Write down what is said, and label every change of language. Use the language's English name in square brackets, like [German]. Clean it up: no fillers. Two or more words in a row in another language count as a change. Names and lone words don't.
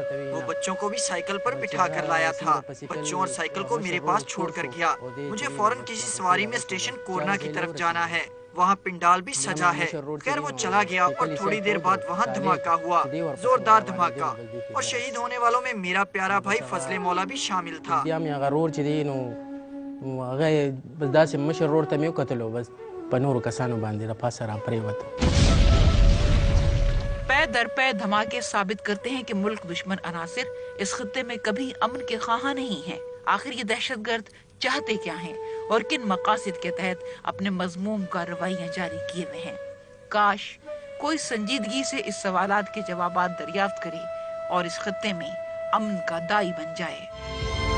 [Urdu] وہ بچوں کو بھی سائیکل پر بٹھا کر لایا تھا، بچوں اور سائیکل کو میرے پاس چھوڑ کر گیا۔ مجھے فوراً کسی سواری میں اسٹیشن کورنا کی طرف جانا ہے، وہاں پنڈال بھی سجا ہے۔ خیر وہ چلا گیا اور تھوڑی دیر بعد وہاں دھماکہ ہوا، زوردار دھماکہ، اور شہید ہونے والوں میں میرا پیارا بھائی فضل مولا بھی شامل تھا۔ [Pashto] هغه بس داسې مشر ورور ته مې وکتلو، بس په نورو کسانو باندې د پاسه را پرېوته۔ [Urdu] پے در پے دھماکے ثابت کرتے ہیں کہ ملک دشمن عناصر اس خطے میں کبھی امن کے خواہاں نہیں ہیں۔ آخر یہ دہشت گرد چاہتے کیا ہیں اور کن مقاصد کے تحت اپنے مذموم کارروائیاں جاری کیے ہوئے ہیں؟ کاش کوئی سنجیدگی سے اس سوالات کے جوابات دریافت کرے اور اس خطے میں امن کا دائی بن جائے۔